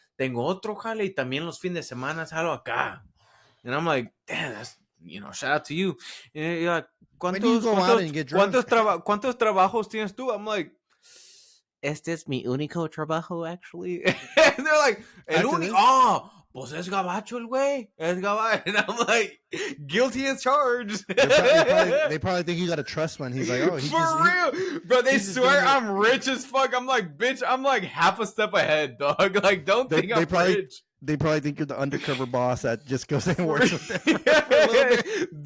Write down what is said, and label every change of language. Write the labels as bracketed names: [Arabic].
[Spanish] Tengo otro jale y también los fines de semana jalo acá. [English] And I'm like, damn, that's, shout out to you. And you're like, When do you go out and get drunk? [Spanish] ¿Cuántos trabajos tienes tú? [English] I'm like, [Spanish] este es mi único trabajo, [English] actually. And they're like, [Spanish] el único, pues es gabacho el güey. Es gabacho. [English] And I'm like, guilty as charged. They probably think you got a trust fund. He's like, oh, for real. Bro, they swear I'm rich as fuck. I'm like, bitch, I'm like half a step ahead, dog. Like, don't think I'm rich. They probably think you're the undercover boss that just goes and works with them for a little bit.